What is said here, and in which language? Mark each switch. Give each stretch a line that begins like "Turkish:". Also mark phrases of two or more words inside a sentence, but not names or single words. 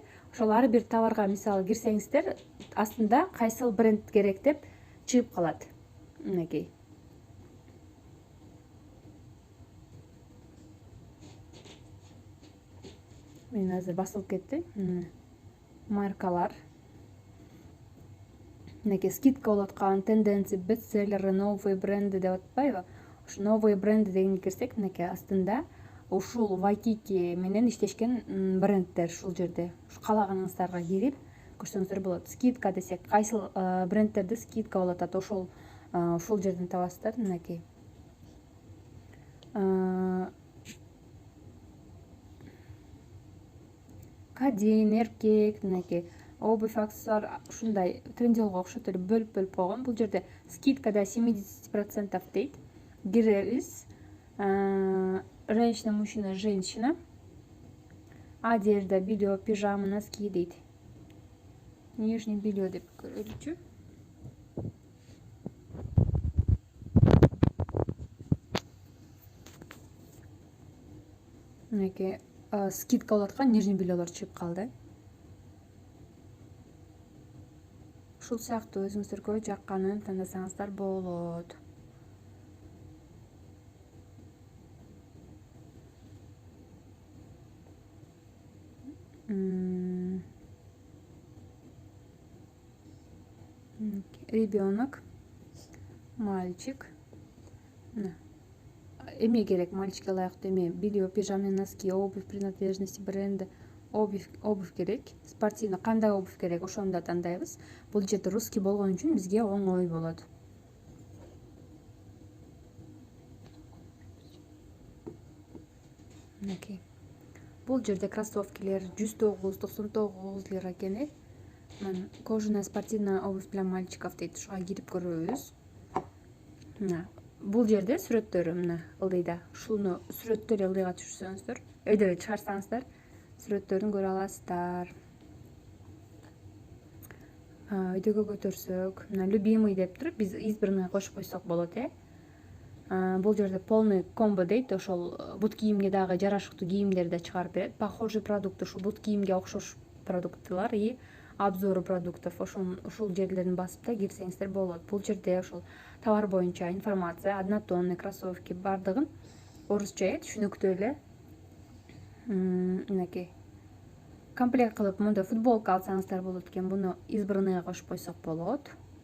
Kyrgyz: Ошол ар бир товарга мисалы кирсеңиздер, астында кайсыл бренд керек деп чыгып калат. Мынакей. Мен азыр басылып кетти. Маркалар. Мынакей скидка болуп аткан,
Russian: тенденции, бестселлеры, новые бренды
Kyrgyz: деп атпайбы? Ушу
Russian: новые бренды
Kyrgyz: дегенге кирсек, мынакей астында ушул Waikiki менен иштешкен брендтер ушул жерде. Ушу каалаганыңыздарга кирип көрсөңүздөр болот. Скидка десек, кайсыл брендтерде скидка болуп атат, ушул жерден табасыздар. Мынакей. Кадин, эркек, мынакей обувь, аксессуар, ушундай трендилго окшоп эле бөлүп койгон. Бул жерде скидка да 70% дейт. Киребиз.
Russian: женщина, мужчина, женщина. Одежда, белье, пижама, носки дейт. Нижний белье
Kyrgyz: деп көреличи. Мынакей скидка болуп аткан нижний бельелор чыгып калды. Ушул сыяктуу өзүңүздөргө жакканын тандасаңыздар болот.
Russian: Ребенок, мальчик.
Kyrgyz: Эме керек мальчикке ылайыктуу эме
Russian: белье, пижама, носки, обувь, принадлежности, бренди, обувь
Kyrgyz: керек. Спортивный кандай обувь керек ошону да тандайбыз. Бул жерде русский болгон үчүн бизге оңой болот. Мынакей. Бул жерде кроссовкилер 109-99 лира экен.
Russian: Кожаная спортивная обувь для мальчиков дейт.
Kyrgyz: Ушуга кирип көрөбүз. Бул жерде сүрөттөрү мына ылдыйда. Ушуну сүрөттөрү ылдыйга түшүрсөңүздөр, өйдө чыгарсаңыздар, сүрөттөрүн көрө аласыздар. Өйдөгө көтөрсөк, мына любимый деп туруп биз избранный кошуп койсок болот, Бул жерде
Russian: полный комбо
Kyrgyz: дейт. Ошол бут кийимге дагы жарашыктуу кийимдерди да чыгарып берет.
Russian: Похожий продукты,
Kyrgyz: ушул бут кийимге окшош продуктлар
Russian: и обзору продуктов.
Kyrgyz: Ушул жерлерин басып да кирсеңиздер болот. Бул жерде ошол товар боюнча информация,
Russian: однотонный кроссовки
Kyrgyz: бардыгын орусча түшүнүктүү эле. Мынакей. Комплект кылып мындай футболка алсаңыздар болот экен. Буну избранныйга кошуп койсок болот.